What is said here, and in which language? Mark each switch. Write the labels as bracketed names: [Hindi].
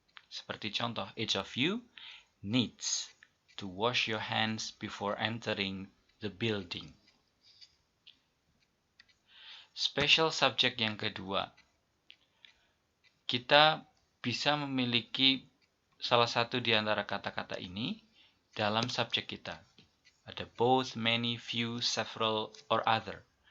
[Indonesian] Seperti contoh, [English] each of you needs to wash your hands before entering the building. [Indonesian] Special subject yang kedua, kita bisa memiliki salah satu di antara kata-kata ini dalam subjek kita. Ada both, many, few, several, or other.